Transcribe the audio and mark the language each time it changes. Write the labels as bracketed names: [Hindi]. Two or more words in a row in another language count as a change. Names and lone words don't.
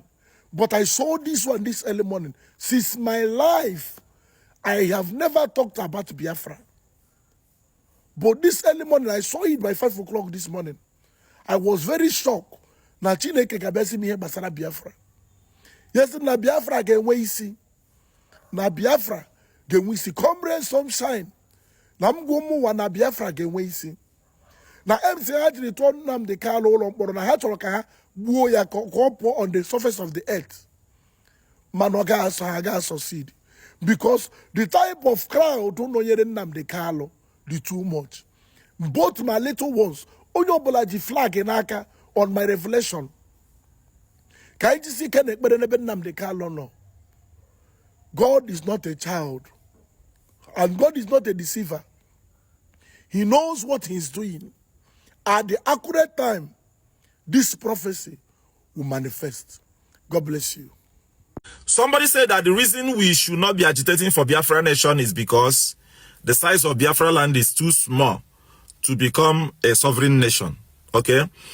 [English] But I saw this one this early morning. Since my life, I have never talked about Biafra. But this early morning, I saw it by 5 o'clock this morning. I was very shocked. [Igbo] Na Chineke ga-abịazi m ihe gbasara Biafra. Yes, na Biafra ga-enwe isi. Na Biafra ga-enwe isi. [English] Come rain, sunshine. [Igbo] Na mgbe ụmụnwa na Biafra ga-enwe isi. Na MC ha jiri tụọ Nnamdi Kalụ ụlọ mkpọrọ na ha chọrọ ka ha gbuo ya ka ọ pụọ [English] on the surface of the earth. [Igbo] Mana ọ ga [English] succeed. Because the type of crowd who [Igbo] nọnyere Nnamdi Kalụ dị [English] too much. Both my little ones, [Igbo] onye ọbụla ji flag n'aka [English] on my revelation. [Igbo] Ka anyị jisi ike na-ekpere n'ebe Nnamdi Kalụ nọ. [English] God is not a child. And God is not a deceiver. He knows what he's doing. At the accurate time, this prophecy will manifest. God bless you. Somebody said that the reason we should not be agitating for Biafra nation is because the size of Biafra land is too small to become a sovereign nation.